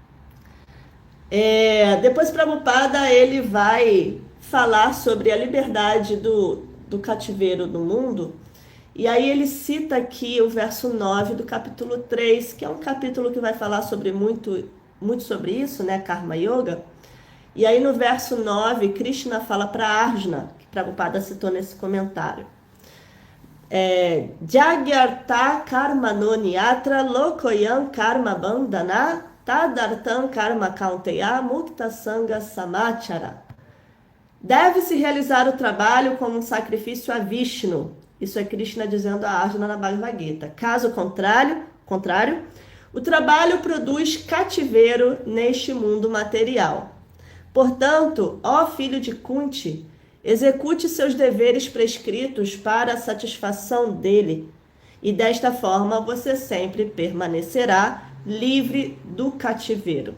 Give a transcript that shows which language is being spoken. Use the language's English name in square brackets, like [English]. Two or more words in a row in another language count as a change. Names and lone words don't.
[Portuguese] Depois Prabhupada, ele vai falar sobre a liberdade do cativeiro do mundo, e aí ele cita aqui o verso 9 do capítulo 3, que é um capítulo que vai falar sobre muito sobre isso, né, [Sanskrit] Karma Yoga. [Portuguese] E aí no verso 9, Krishna fala para Arjuna, que Prabhupada citou nesse comentário. [Sanskrit] Jagyarta karma no niyatra lokoyam karma bandhana tadartam karma kaunteya mukta sanga samachara. [Portuguese] Deve-se realizar o trabalho como um sacrifício a Vishnu. Isso é Krishna dizendo a Arjuna na Bhagavad Gita. Caso contrário, o trabalho produz cativeiro neste mundo material. Portanto, ó filho de Kunti, execute seus deveres prescritos para a satisfação dele e desta forma você sempre permanecerá livre do cativeiro.